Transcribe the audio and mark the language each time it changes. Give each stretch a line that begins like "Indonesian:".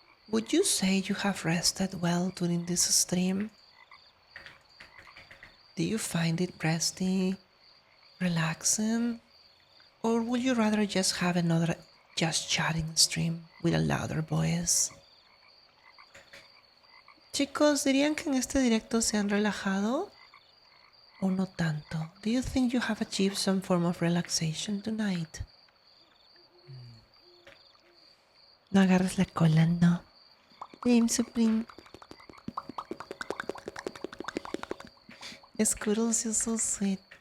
English: Would you say you have rested well during this stream? Do you find it resting, relaxing? Or would you rather just have another just chatting stream with a louder voice?
Spanish: Chicos, ¿dirían que en este directo se han relajado? ¿O no tanto?
English: Do you think you have achieved some form of relaxation tonight?
Spanish: No agarres la cola, no. Game Supreme.
English: Squirrels, you're so sweet.